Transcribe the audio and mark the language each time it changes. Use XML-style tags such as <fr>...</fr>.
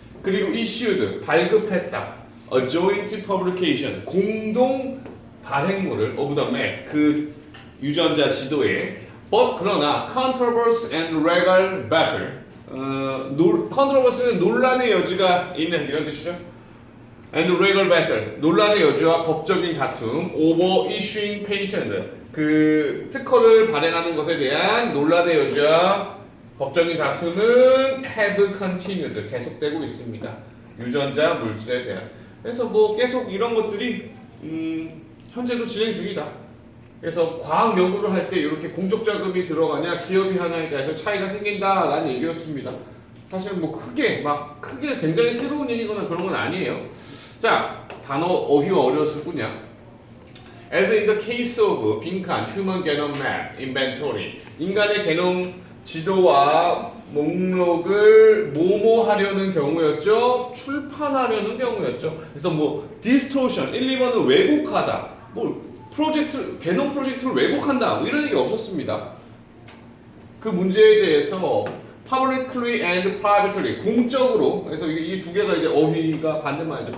<ko>그리고 issued, 발급했다.</ko> <en>A joint publication,</en> <ko>공동 발행물을</ko> <en>of the map,</en> <ko>그 유전자 지도에. But 그러나</ko> <en>controversy and legal battle,</en> <ko>controversy는 논란의 여지가 있는 이런 뜻이죠.</ko> <en>And legal battle,</en> <ko>논란의 여지와 법적인 다툼.</ko> <en>Over issuing patent,</en> <ko>그 특허를 발행하는 것에 대한 논란의 여지와 법적인 다툼은</ko> <en>have continued,</en> <ko>계속되고 있습니다. 유전자 물질에 대한. 그래서 뭐 계속 이런 것들이 현재도 진행 중이다. 그래서 과학 연구를 할 때 이렇게 공적 자금이 들어가냐, 기업이 하나에 대해서 차이가 생긴다라는 얘기였습니다. 사실 뭐 크게 굉장히 새로운 얘기거나 그런 건 아니에요. 자, 단어 어휘가 어려웠을 뿐이야.</ko> <en>As in the case of</en> <ko>빈칸 Human Genome Map Inventory, 인간의 게놈 지도와 목록을 뭐뭐하려는 경우였죠. 출판하려는 경우였죠. 그래서 뭐 distortion, 1, 2번은 왜곡하다, 뭐 게놈 프로젝트를 왜곡한다, 뭐 이런 얘기 없었습니다. 그 문제에 대해서</ko> <en>publicly and privately,</en> <ko>공적으로, 그래서 이 두 개가 이제 어휘가 반대말이죠.</ko>